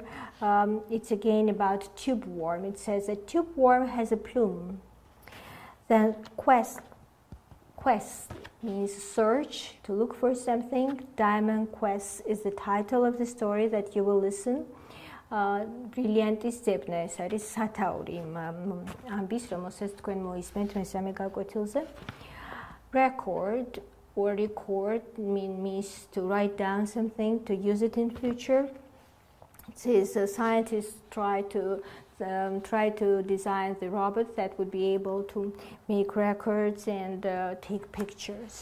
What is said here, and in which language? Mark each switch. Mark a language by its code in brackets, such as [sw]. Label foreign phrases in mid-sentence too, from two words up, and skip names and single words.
[en] It's again about tube worm. It says that tube worm has a plume. Then quest means search, to look for something. Diamond Quest is the title of the story that you will listen. [ka] Brilliantis ძებნა, ეს არის სათაური ამბის, რომელსაც თქვენ მოისმენთ მესამე გაკვეთილზე. [en] Record or record means to write down something, to use it in future. It says scientists try to try to design the robot that would be able to make records and take pictures.